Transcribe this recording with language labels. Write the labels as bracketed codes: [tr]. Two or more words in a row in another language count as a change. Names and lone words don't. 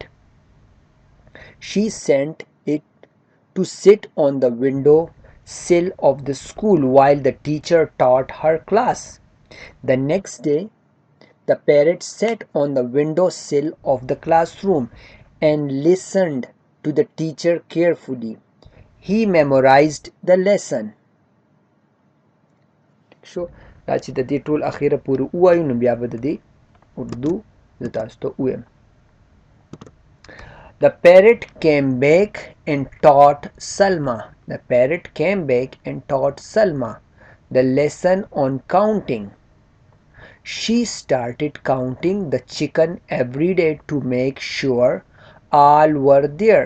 [en] She sent it to sit on the window sill of the school while the teacher taught her class. The next day, the parrot sat on the window sill of the classroom and listened to the teacher carefully. He memorized the lesson. [ps] شو دا چې د دې ټول اخیره پورې ووایو نو بیا به د دې اردو زه تاسو ته ووایم. [en] The parrot came back and taught Salma. The parrot came back and taught Salma the lesson on counting. She started counting the chicken every day to make sure all were there.